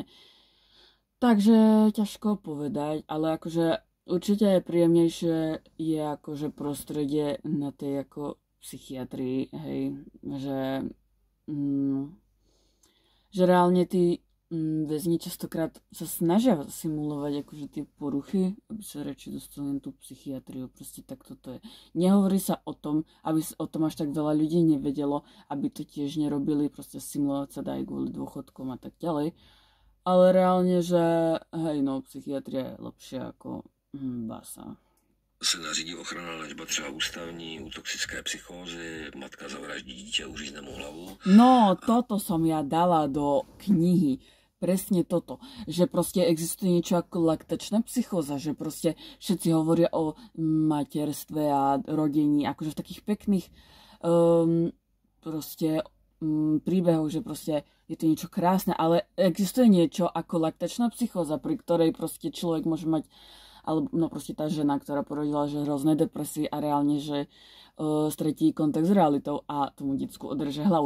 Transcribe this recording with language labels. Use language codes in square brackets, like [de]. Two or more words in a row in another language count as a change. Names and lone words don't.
[sk] Takže ťažko povedať, ale akože určite je príjemnejšie je akože prostredie na tej ako psychiatrii, hej, že reálne tí väzni častokrát sa snažia simulovať akože tie poruchy, aby sa radšej dostali na tú psychiatriu. Proste tak toto je. Nehovorí sa o tom, aby o tom až tak veľa ľudí nevedelo, aby to tiež nerobili, proste simulovať sa dá aj kvôli dôchodkom a tak ďalej. Ale reálne, že hej, no, psychiatria je lepšia ako basa. [cs] Se nařídí ochranná léčba třeba ústavní, u toxické psychózy, matka zavraždí dítě, uřízne mu hlavu. No, [sk] toto som ja dala do knihy. Presne toto, že proste existuje niečo ako laktačná psychóza, že proste všetci hovoria o materstve a rodení, akože v takých pekných príbehoch, že proste je to niečo krásne, ale existuje niečo ako laktačná psychóza, pri ktorej proste človek môže mať, alebo no proste tá žena, ktorá porodila, že hrozné depresie a reálne, že stretí kontakt s realitou a tomu decku odreže hlavu.